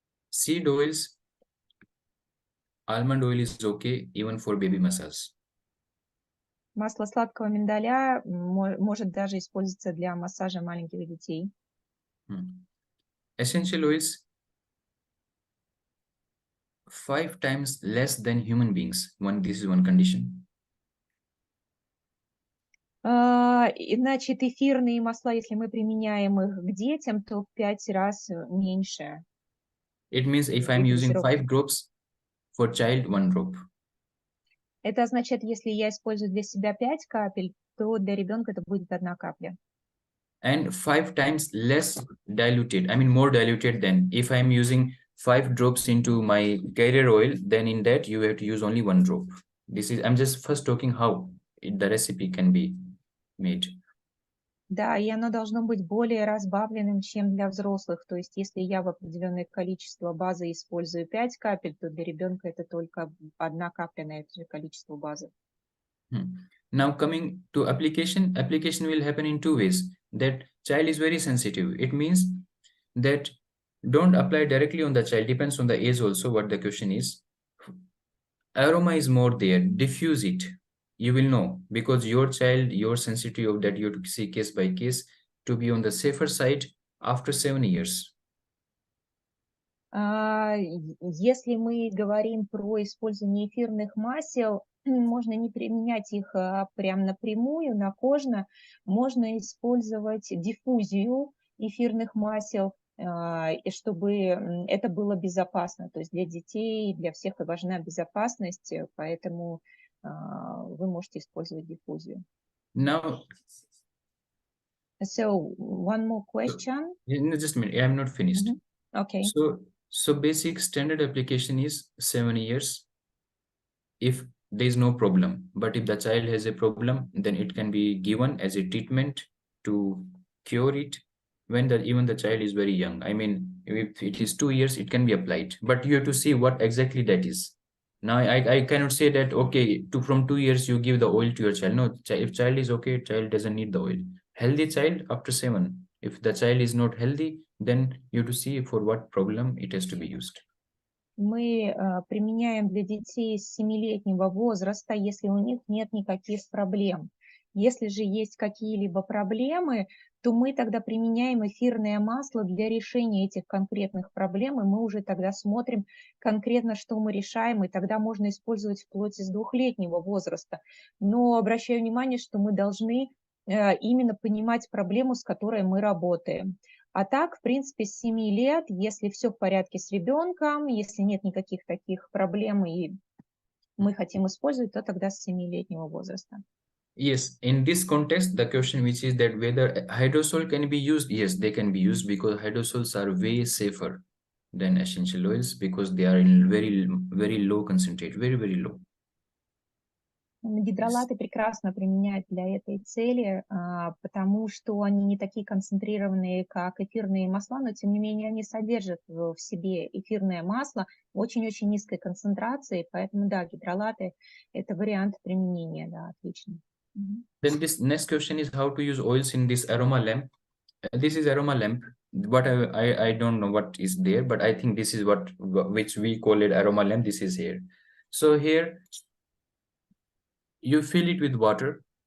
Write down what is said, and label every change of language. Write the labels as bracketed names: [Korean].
[English] Seed oils, almond oil is okay even for baby massage. [Russian] Масло сладкого миндаля может даже использоваться для массажа маленьких детей. [English] Essential oils 5 times less than human beings. This is one condition. [Russian] Значит, эфирные масла, если мы применяем их к детям, то в 5 раз меньше. [English] It means if I'm using 5 drops, for child 1 drop. [Russian] Это означает, если я использую для себя 5 капель, то для ребенка это будет 1 капля. [English] And 5 times less diluted, I mean more diluted than if I'm using 5 drops into my carrier oil, then in that you have to use only 1 drop. This is, I'm just first talking how the recipe can be made. [Russian] Да, и оно должно быть более разбавленным, чем для взрослых. То есть, если я в определенное количество базы использую 5 капель, то для ребенка это только 1 капля на это же количество базы. [English] Now coming to application will happen in 2 ways. That child is very sensitive. It means that don't apply directly on the child. Depends on the age also what the question is. Aroma is more there. Diffuse it. You will know because your child, your sensitivity of that you have to see case by case to be on the safer side after 7 years. [Russian] Если мы говорим про использование эфирных масел, можно не применять их прям напрямую, накожно. Можно использовать диффузию эфирных масел, и чтобы это было безопасно. То есть для детей, для всех важна безопасность, поэтому вы можете использовать диффузию. [English] Now, so one more question. Just a minute, I'm not finished. Okay. So basic standard application is 7 years if there is no problem. But if the child has a problem, then it can be given as a treatment to cure it when even the child is very young. I mean, if it is 2 years, it can be applied. But you have to see what exactly that is. Now, I cannot say that, okay, from 2 years, you give the oil to your child. No, if child is okay, child doesn't need the oil. Healthy child after 7. If the child is not healthy, then you have to see for what problem it has to be used. [Russian] Мы применяем для детей с 7-летнего возраста, если у них нет никаких проблем. Если же есть какие-либо проблемы, то мы тогда применяем эфирное масло для решения этих конкретных проблем, и мы уже тогда смотрим конкретно, что мы решаем, и тогда можно использовать вплоть из 2-летнего возраста. Но обращаю внимание, что мы должны именно понимать проблему, с которой мы работаем. А так, в принципе, с 7 лет, если все в порядке с ребенком, если нет никаких таких проблем, и мы хотим использовать, то тогда с 7-летнего возраста. [English] Yes, in this context, the question which is that whether hydrosol can be used, yes, they can be used because hydrosols are way safer than essential oils because they are in very low concentrate, very low. [Russian] Гидролаты прекрасно применяют для этой цели, потому что они не такие концентрированные, как эфирные масла, но тем не менее они содержат в себе эфирное масло в очень-очень низкой концентрации, поэтому да, гидролаты – это вариант применения, да, отлично. [English] Then this next question is how to use oils in this aroma lamp. This is aroma lamp. What I don't know what is there, but I think this is what which we call it aroma lamp. This is here. So here you fill it with water.